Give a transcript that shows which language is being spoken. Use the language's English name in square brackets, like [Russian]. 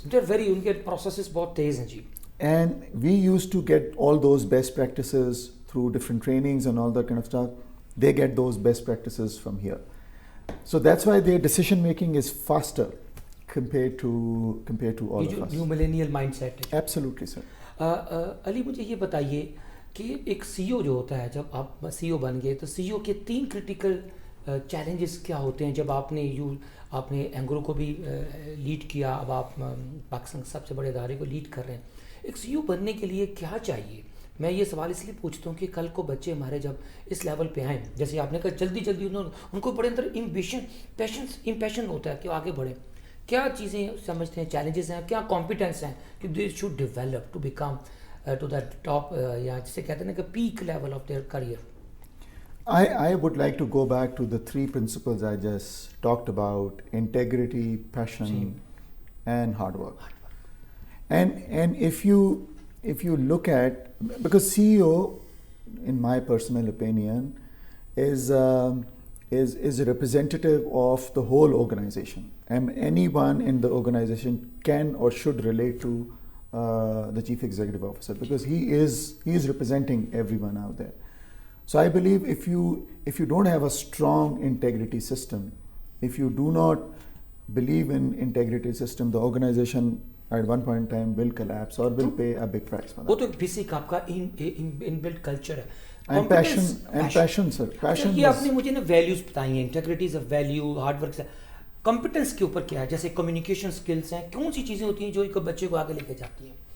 [English] They're very, [Urdu] unke processes bahut tez hain ji, [English] and we used to get all those best practices through different trainings and all that kind of stuff. They get those best practices from here, so that's why their decision making is faster compared to all of us. New millennial mindset. Absolutely, sir. [Urdu] علی مجھے یہ بتائیے کہ ایک سی او جو ہوتا ہے, جب آپ سی او بن گئے تو سی او کے 3 کرٹیکل چیلنجز کیا ہوتے ہیں؟ جب آپ نے اینگرو کو بھی لیڈ کیا, اب آپ پاکستان سب سے بڑے ادارے کو لیڈ کر رہے ہیں, ایک سی او بننے کے لیے کیا چاہیے؟ میں یہ سوال اس لیے پوچھتا ہوں کہ کل کو بچے ہمارے جب اس لیول پہ آئیں, جیسے آپ نے کہا جلدی ان کو بڑے اندر امپیشن ہوتا ہے کہ آگے بڑھیں, کیا چیزیں سمجھتے ہیں چیلنجز ہیں, کیا کمپیٹنس ہیں کہ [English] they should develop to become to the top, [Urdu] یا جسے کہتے ہیں کہ [English] Peak level of their career? I would like to go back to the 3 principles I just talked about: integrity, passion, and hard work. And if you look at, because CEO, in my personal opinion, is a representative of the whole organization, and anyone in the organization can or should relate to the chief executive officer, because he is representing everyone out there. So I believe if you don't have a strong integrity system, if you do not believe in integrity system, the organization at one point in time will collapse or will pay a big price for that. [Urdu] وہ تو ایک basic آپ کا ان blood culture ہے. [English] And passion, sir. Passion. [Urdu] یہ آپ نے مجھے نا ویلیوز بتائی ہیں, [English] integrity is a value, [Urdu] hard work. Competence کے اوپر کیا ہے, جیسے کمیونیکیشن اسکلس ہیں, کون سی چیزیں ہوتی ہیں جو ایک بچے کو آگے لے کے جاتی ہیں؟